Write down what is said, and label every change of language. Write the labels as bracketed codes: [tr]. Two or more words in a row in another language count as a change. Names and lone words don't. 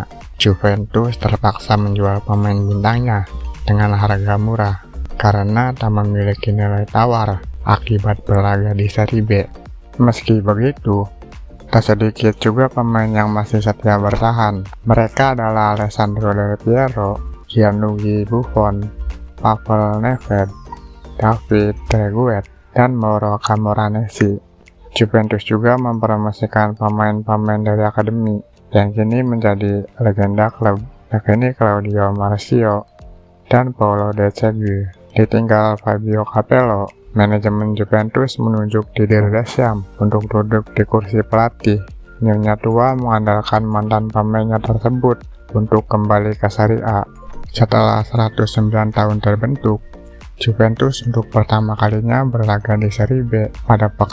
[id] Juventus terpaksa menjual pemain bintangnya dengan harga murah karena tak memiliki nilai tawar akibat berlaga di Serie B. Meski begitu, tak sedikit juga pemain yang masih setia bertahan. Mereka adalah Alessandro Del Piero, Gianluigi Buffon, Pavel Nedved, David Trezeguet, dan Mauro Camoranesi. Juventus juga mempromosikan pemain-pemain dari akademi yang kini menjadi legenda klub, yakni Claudio Marcio dan Paolo De Zerbi. Ditinggal Fabio Capello, manajemen Juventus menunjuk Didier Deschamps untuk duduk di kursi pelatih. Nyonya tua mengandalkan mantan pemainnya tersebut untuk kembali ke Serie A. Setelah 109 tahun terbentuk, Juventus untuk pertama kalinya berlaga di Serie B.